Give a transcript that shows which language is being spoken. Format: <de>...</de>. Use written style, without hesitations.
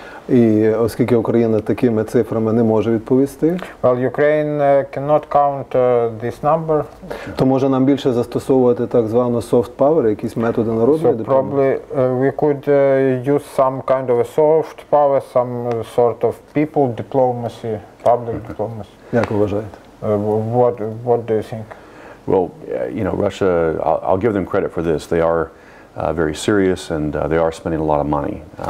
<uk>І оскільки Україна такими цифрами не може відповісти,</uk> <en>well, Ukraine cannot count this number.</en> <uk>То може нам більше застосовувати так звану soft power, якісь методи народної</uk> <en>Probably</en> <uk>допомоги?</uk> <en>we could use some kind of a soft power, some sort of people diplomacy, public diplomacy.</en> <uk>Як ви вважаєте?</uk> <en>What do you think? Well, you know, Russia, I'll give them credit for this. They are very serious and they are spending a lot of money.</en>